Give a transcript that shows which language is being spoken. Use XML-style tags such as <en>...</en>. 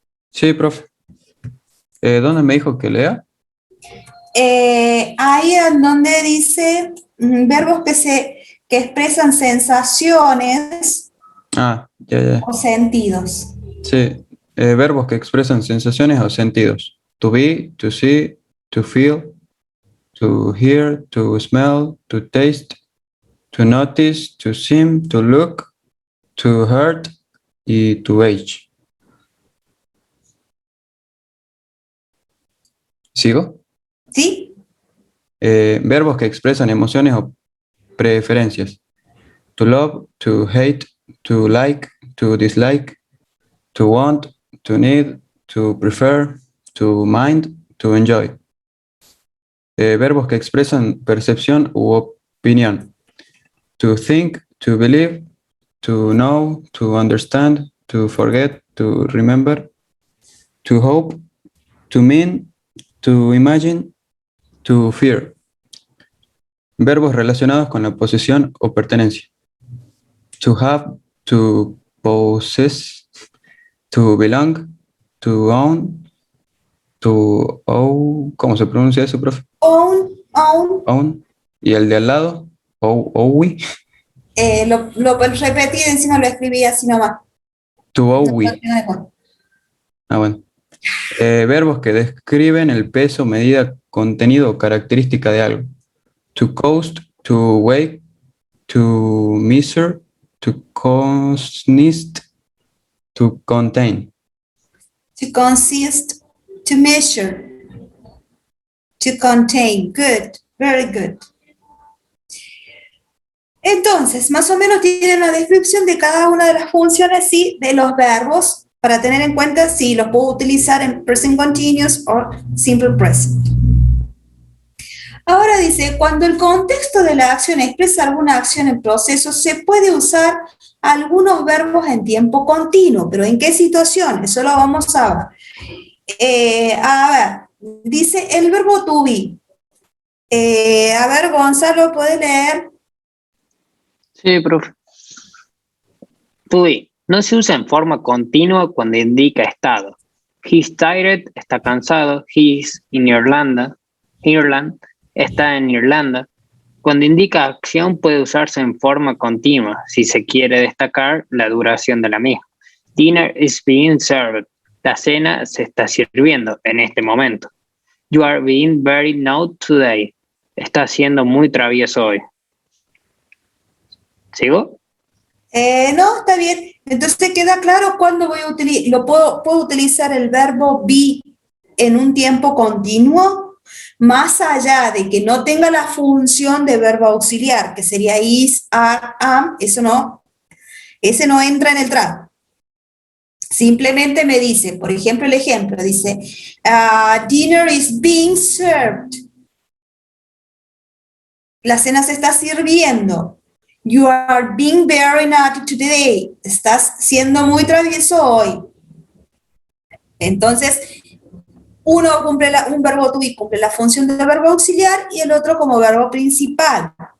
<es>Sí, profe. ¿Dónde me dijo que lea? Ahí en donde dice verbos que expresan sensaciones Ah, ya. o sentidos. Sí, verbos que expresan sensaciones o sentidos.</es> <en>To be, to see, to feel, to hear, to smell, to taste, to notice, to seem, to look, to hurt y to age.</en> <es>¿Sigo? ¿Sí? Verbos que expresan emociones o preferencias.</es> <en>To love, to hate, to like, to dislike, to want, to need, to prefer, to mind, to enjoy.</en> <es>Verbos que expresan percepción u opinión.</es> <en>To think, to believe, to know, to understand, to forget, to remember, to hope, to mean, to imagine, to fear.</en> <es>Verbos relacionados con la posesión o pertenencia.</es> <en>To have, to possess, to belong, to own, to own,</en> <es>¿cómo se pronuncia eso, profe?</es> <en>Own.</en> <es>Own. Y el de al lado, owe, Lo repetí, encima lo escribí así nomás.</es> <en>to</en> <es>No, owe. Ah, bueno. Verbos que describen el peso, medida, contenido o característica de algo.</es> <en>To coast, to weigh, to measure, to consist, to contain. To consist, to measure, to contain. Good, very good.</en> <es>Entonces, más o menos tienen la descripción de cada una de las funciones, sí, de los verbos, para tener en cuenta si los puedo utilizar en present continuous o simple present. Ahora dice, cuando el contexto de la acción expresa alguna acción en proceso, se puede usar algunos verbos en tiempo continuo, pero ¿en qué situación? Eso lo vamos a ver. A ver, dice el verbo to be. A ver, Gonzalo, ¿puede leer? Sí, profe. To be. No se usa en forma continua cuando indica estado.</es> <en>He's tired,</en> <es>está cansado.</es> <en>He's in Ireland,</en> <es>está en Irlanda. Cuando indica acción puede usarse en forma continua si se quiere destacar la duración de la misma.</es> <en>Dinner is being served.</en> <es>La cena se está sirviendo en este momento.</es> <en>You are being very naughty today.</en> <es>Está siendo muy travieso hoy. ¿Sigo? No, está bien. Entonces queda claro cuándo voy a utilizar, puedo utilizar el verbo be en un tiempo continuo, más allá de que no tenga la función de verbo auxiliar, que sería is, are, am, ese no entra en el trato. Simplemente me dice, por ejemplo, el ejemplo, dice,</es> <en>dinner is being served.</en> <es>La cena se está sirviendo.</es> <en>You are being very naughty today.</en> <es>Estás siendo muy travieso hoy. Entonces, uno cumple un verbo to be cumple la función de verbo auxiliar y el otro como verbo principal.</es>